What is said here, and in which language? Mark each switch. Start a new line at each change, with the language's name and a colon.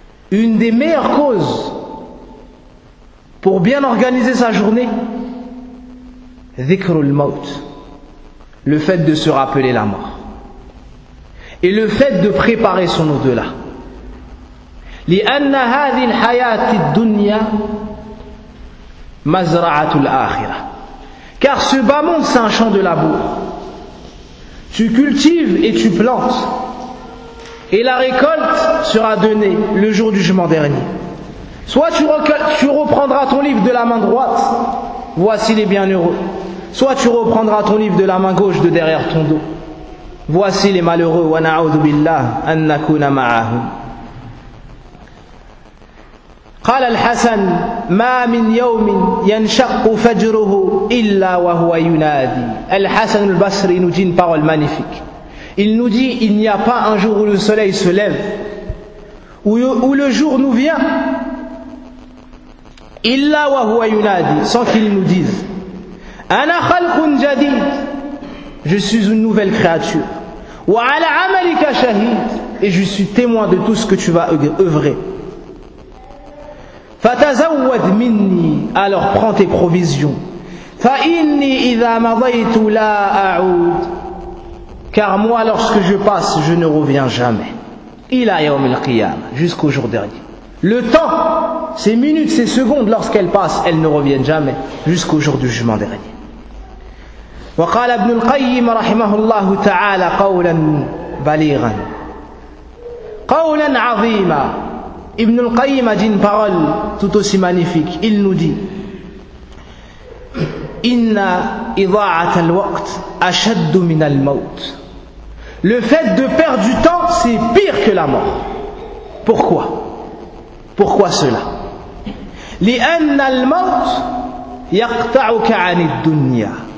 French: Une des meilleures causes pour bien organiser sa journée, dhikrul maut, le fait de se rappeler la mort et le fait de préparer son au-delà.
Arabic: لأن هذه الحياة الدنيا مزرعة الآخرة.
French: Car ce bas monde, c'est un champ de labour. Tu cultives et tu plantes. Et la récolte sera donnée le jour du jugement dernier. Soit tu reprendras ton livre de la main droite, voici les bienheureux. Soit tu reprendras ton livre de la main gauche de derrière ton dos, voici les malheureux.
Arabic: Wa na'udhu billah an nakuna ma'ahum. قال الحسن ما من يوم ينشق فجره إلا وهو ينادي.
French: الحسن البصري nous dit une parole magnifique. Il nous dit, il n'y a pas un jour où le soleil se lève, où le jour nous vient,
Arabic: إلا وهو ينادي,
French: sans qu'il nous dise.
Arabic: أنا خلق جديد,
French: je suis une nouvelle créature.
Arabic: وعلى عملك شهيد,
French: et je suis témoin de tout ce que tu vas œuvrer.
Arabic: فتزود مني,
French: alors prends tes provisions.
Arabic: فإني إذا مضيت لا أعود,
French: car moi lorsque je passe, je ne reviens jamais.
Arabic: إلى يوم القيامة,
French: jusqu'au jour dernier. Le temps, ces minutes, ces secondes, lorsqu'elles passent, elles ne reviennent jamais, jusqu'au jour du jugement dernier.
Arabic: وقال ابن القيم رحمه الله تعالى قولا بليغا قولا عظيما.
French: Ibn al-Qayyim a dit une parole tout aussi magnifique. Il nous dit
Arabic: Inna idha'at al-waqt ashadd min al-maut.
French: Le fait de perdre du temps, c'est pire que la mort. Pourquoi? Pourquoi cela?
Arabic: Li'anna al-maut yaqta'uka 'an ad-dunya.